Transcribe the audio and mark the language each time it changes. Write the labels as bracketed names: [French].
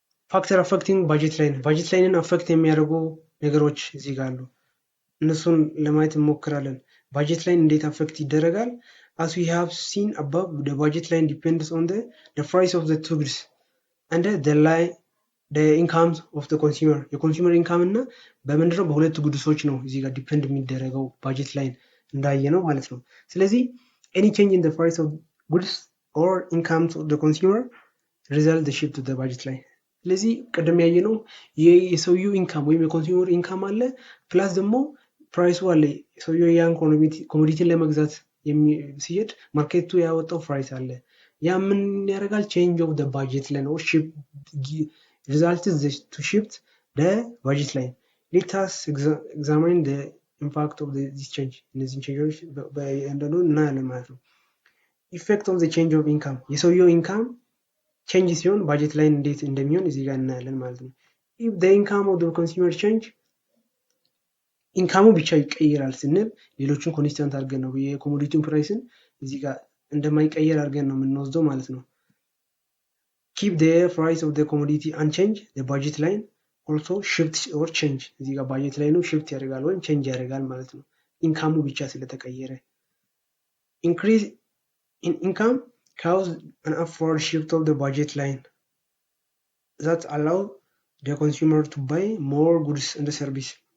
[Amharic] ፋክተር አፌክቲንግ ባጀት ላይንን አፌክት የሚያደርጉ ነገሮች እዚህ ጋር አሉ። እነሱን ለማየት እንሞክራለን። ባጀት ላይን እንዴት አፌክት ይደረጋል? [English] as we have seen above, the budget line depends on the price of the two goods and the income of the consumer. [Amharic] የኮንሱመር ኢንካም እና በምንድነው በሁለት ጉድሶች ነው እዚህ ጋር ዲፔንድ የሚደረገው ባጀት ላይን እንዳየ ነው ማለት ነው። ስለዚህ [English] any change in the price of goods or income of the consumer result the shift to the budget line. [Amharic] ስለዚህ ቀደም ያየ ነው የሰውየው ኢንካም ወይም የኮንሱመር ኢንካም አለ ፕላስ ደግሞ ፕራይሱ አለ። ሰውየው ያን ኮሞዲቲን ለመግዛት ሲሄድ ማርኬቱ ያወጣው ፕራይስ አለ። ያ ምን ያደርጋል? [English] ቼንጅ ኦፍ the budget line or shift result is to shift the budget line. Let us examine the impact of this change. [Amharic] እነዚህን ቼንጆች በእንደኑ እናያለን ማለት ነው። [English] ኢፌክት ኦፍ the change of income [Amharic] የሰውየው ኢንካም ቼንጅ ሲሆን ባጀት ላይን እንዴት እንደሚሆን እዚህ ጋር እናያለን ማለት ነው። [English] if the income of the consumer change [Amharic] ኢንካሙ ብቻ ይቀየራል ስንል ሌሎችን ኮንስታንት አድርገን ነው የኮሞዲቲውን ፕራይስን እዚህ ጋር እንደማይቀየር አድርገን ነው የምንወስደው ማለት ነው። [English] keep the price of the commodity unchanged the budget line also shift or change [Amharic] እዚህ ጋር ባጀት ላይኑ shift ያደርጋል ወይም change ያደርጋል ማለት ነው ኢንካሙ ብቻ ስለተቀየረ። [English] increase in income cause an upward shift of the budget line that allow the consumer to buy more goods and service.